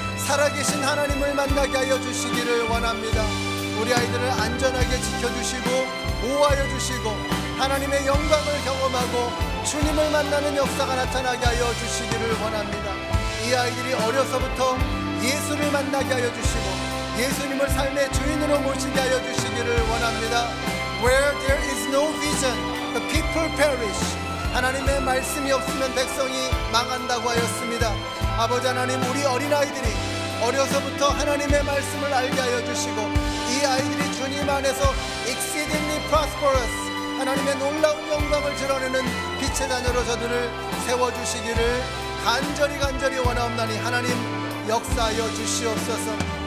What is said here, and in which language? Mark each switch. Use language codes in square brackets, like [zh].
[ko] 살아계신 하나님을 만나게 하여 주시기를 원합니다. 우리 아이들을 안전하게 지켜주시고 보호하여 주시고 하나님의 영광을 경험하고 주님을 만나는 역사가 나타나게 하여 주시기를 원합니다. 이 아이들이 어려서부터 예수를 만나게 하여 주시고 예수님을 삶의 주인으로 모시게 하여 주시기를 원합니다. [en] Where there is no vision, the people perish. [ko] 하나님의 말씀이 없으면 백성이 망한다고 하였습니다. 아버지 하나님, 우리 어린아이들이 어려서부터 하나님의 말씀을 알게 하여 주시고 이 아이들이 주님 안에서 [en] exceedingly prosperous, [ko] 하나님의 놀라운 영광을 드러내는 빛의 자녀로 저들을 세워주시기를 간절히 원하옵나니 하나님 역사하여 주시옵소서.